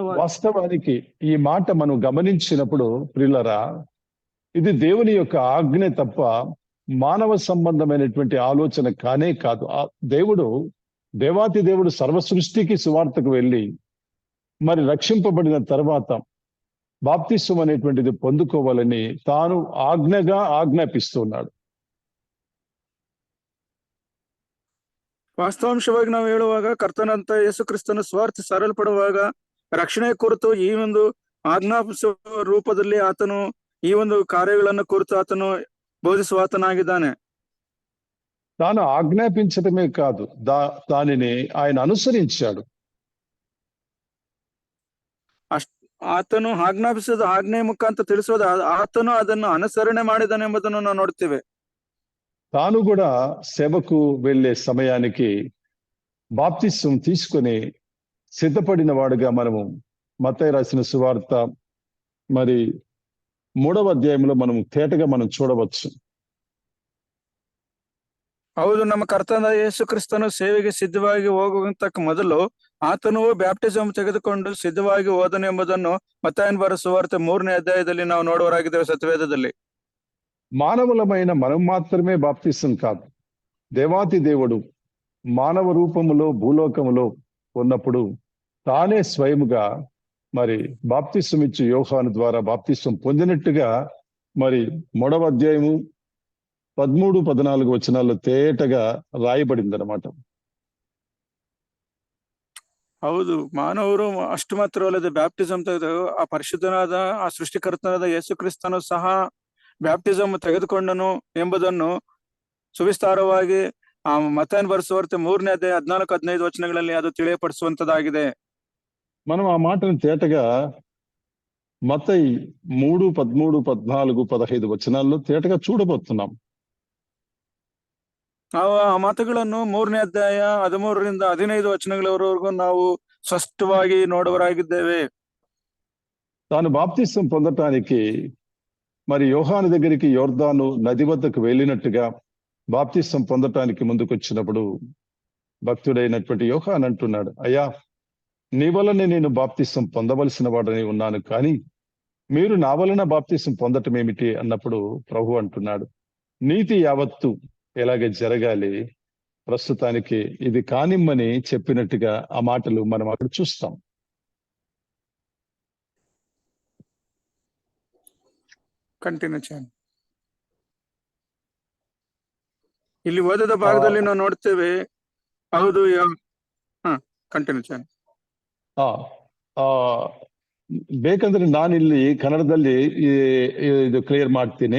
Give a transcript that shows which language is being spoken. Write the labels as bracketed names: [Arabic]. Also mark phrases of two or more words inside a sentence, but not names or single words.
[Telugu] వాస్తవానికి ఈ మాట మనం గమనించినప్పుడు ప్రియులరా, ఇది దేవుని యొక్క ఆజ్ఞ తప్ప మానవ సంబంధమైనటువంటి ఆలోచన కానే కాదు. దేవాతి దేవుడు సర్వ సృష్టికి సువార్తకు వెళ్ళి మరి రక్షింపబడిన తర్వాత బాప్తిసం అనేటువంటిది పొందుకోవాలని తాను ఆజ్ఞాపిస్తున్నాడు. [Kannada] ವಾಸ್ತವಾಂಶವಾಗಿ ನಾವು ಹೇಳುವಾಗ ಕರ್ತನಂತ ಯೇಸು ಕ್ರಿಸ್ತನ ಸ್ವಾರ್ಥ ಸರಳಪಡುವಾಗ ರಕ್ಷಣೆ ಕುರಿತು ಈ ಒಂದು ಆಜ್ಞಾಪಿಸುವ ರೂಪದಲ್ಲಿ ಆತನು ಈ ಒಂದು ಕಾರ್ಯಗಳನ್ನು ಕುರಿತು ಆತನು బోధించు ఆతనాగిದ್ದಾನೆ. [Telugu] తాను ఆజ్ఞాపించడమే కాదు, దానిని ఆయన అనుసరించాడు. [Kannada] ಆತನು ಆಜ್ಞಾಪಿಸೋದು ಆಜ್ಞೆ ಮುಖಾಂತರ ತಿಳಿಸೋದು ಆತನು ಅದನ್ನು ಅನುಸರಣೆ ಮಾಡಿದಾನೆ ಎಂಬುದನ್ನು ನಾವು ನೋಡ್ತೇವೆ. [Telugu] తాను కూడా సేవకు వెళ్లే సమయానికి బాప్తిసం తీసుకొని సిద్ధపడిన వాడుగా మనము మత్తయి రాసిన సువార్త మరి 3వ అధ్యాయంలో మనం తేటగా మనం చూడవచ్చు. [Kannada] ಹೌದು, ನಮ್ಮ ಕರ್ತನ ಯೇಸು ಕ್ರಿಸ್ತನು ಸೇವೆಗೆ ಸಿದ್ಧವಾಗಿ ಹೋಗುವಂತಕ್ಕ ಮೊದಲು ಆತನು ಬ್ಯಾಪ್ಟಿಸಮ್ ತೆಗೆದುಕೊಂಡು ಸಿದ್ಧವಾಗಿ ಹೋದನು ಎಂಬುದನ್ನು ಮತ್ತಾಯನ ಬರೆದ ಸುವಾರ್ತೆ 3ನೇ ಅಧ್ಯಾಯದಲ್ಲಿ ನಾವು ನೋಡುವರಾಗಿದ್ದೇವೆ ಸತ್ಯವೇದದಲ್ಲಿ. [Telugu] మానవులమైన మనం మాత్రమే బాప్తిసం కాదు, దేవాతి దేవుడు మానవ రూపములో భూలోకములో ఉన్నప్పుడు తానే స్వయముగా మరి బాప్తిసం ఇచ్చి యోహాను ద్వారా బాప్తిసం పొందినట్టుగా మరి 3వ అధ్యాయము 13, 14 వచనాల్లో తేటగా రాయబడింది అనమాట. [Kannada] ಹೌದು, ಮಾನವರು ಅಷ್ಟು ಮಾತ್ರವಲ್ಲದೆ ಬ್ಯಾಪ್ಟಿಸಮ್ ತೆಗೆದು ಆ ಪರಿಶುದ್ಧನಾದ ಆ ಸೃಷ್ಟಿಕರ್ತನಾದ ಯೇಸು ಕ್ರಿಸ್ತನು ಸಹ ಬ್ಯಾಪ್ಟಿಸಮ್ ತೆಗೆದುಕೊಂಡನು ಎಂಬುದನ್ನು ಸುವಿಸ್ತಾರವಾಗಿ ಆ ಮತ್ತಾಯನ ಬರೆಸುವಾರ್ತೆ 3ನೇ ಅಧ್ಯಾಯ 14-15 ವಚನಗಳಲ್ಲಿ ಅದು ತಿಳಿಯಪಡಿಸುವಂತದ್ದಾಗಿದೆ. [Telugu] మనం ఆ మాటను తేటగా మత్తయి 3, 13, 14, 15 వచనాల్లో తేటగా చూడబోతున్నాం. [Kannada] ನಾವು ಆ ಮಾತುಗಳನ್ನು 3ನೇ ಅಧ್ಯಾಯ 13-15 ವಚನಗಳವರೆಗೂ ನಾವು ಸ್ಪಷ್ಟವಾಗಿ ನೋಡುವರಾಗಿದ್ದೇವೆ. [Telugu] తాను బాప్తిసం పొందటానికి మరి యోహాను దగ్గరికి యోర్దాను నది వద్దకు వెళ్ళినట్టుగా బాప్తిసం పొందటానికి ముందుకొచ్చినప్పుడు భక్తుడైనటువంటి యోహాను అంటున్నాడు, అయ్యా నీ వలనే నేను బాప్తిసం పొందవలసిన వాడని ఉన్నాను, కానీ మీరు నా వలన బాప్తిసం పొందటం ఏమిటి అన్నప్పుడు ప్రభు అంటున్నాడు, నీతి యావత్తు ఎలాగే జరగాలి, ప్రస్తుతానికి ఇది కానిమ్మని చెప్పినట్టుగా ఆ మాటలు మనం అక్కడ చూస్తాం. ಕಂಟಿನ್ಯೂ చేయండి. [Kannada] ಇಲ್ಲಿ ಓದದ ಭಾಗದಲ್ಲಿ ನಾವು ನೋಡ್ತೇವೆ. [Telugu] ಹೌದು, ಕಂಟಿನ್ಯೂ చేయండి. [Kannada] ಬೇಕಂದ್ರೆ ನಾನಿಲ್ಲಿ ಕನ್ನಡದಲ್ಲಿ ಇದು ಕ್ಲಿಯರ್ ಮಾಡ್ತೀನಿ.